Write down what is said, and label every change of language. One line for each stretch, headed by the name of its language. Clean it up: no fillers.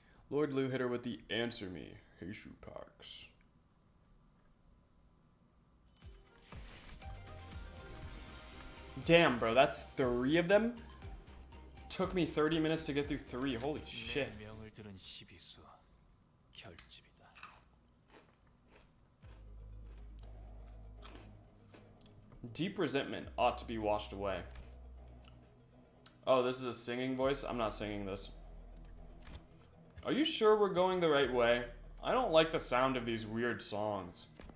English: Lord Lou hit her with the answer me, Heishu Parks. Damn, bro, that's 3 of them? Took me 30 minutes to get through 3. Holy shit.
Korean: 내 명을 들은 시비수 결집이다.
English: Deep resentment ought to be washed away. Oh, this is a singing voice? I'm not singing this. Are you sure we're going the right way? I don't like the sound of these weird songs.